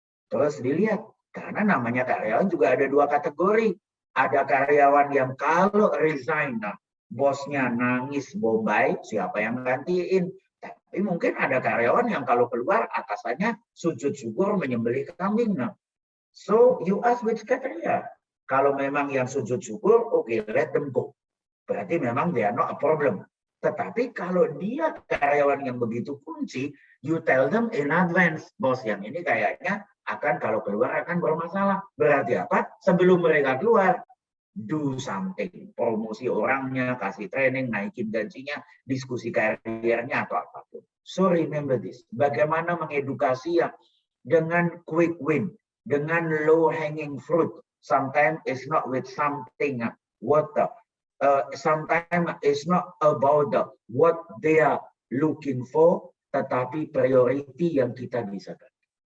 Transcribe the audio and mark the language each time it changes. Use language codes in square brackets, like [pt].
[id] Terus dilihat, karena namanya karyawan juga ada 2 kategori. Ada karyawan yang kalau resign, bosnya nangis bombay, siapa yang gantiin? Tapi mungkin ada karyawan yang kalau keluar atasannya sujud syukur menyembelih kambing. [en] So you ask which criteria. [id] Kalau memang yang sujud syukur, oke, [en] let them go. [id] Berarti memang [en] they are not a problem. [id] Tetapi kalau dia karyawan yang begitu kunci, [en] you tell them in advance, [id] bos yang ini kayaknya akan kalau keluar akan bermasalah. Berarti apa? Sebelum mereka keluar, [en] do something. [id] Promosi orangnya, kasih training, naikin gajinya, diskusi karirnya atau apapun. [en] So remember this. [id] Bagaimana mengedukasi yang dengan quick win, dengan [en] low hanging fruit. Sometimes it's not with something sometimes it's not about what they are looking for, [id] tetapi priority yang kita bisa ganti.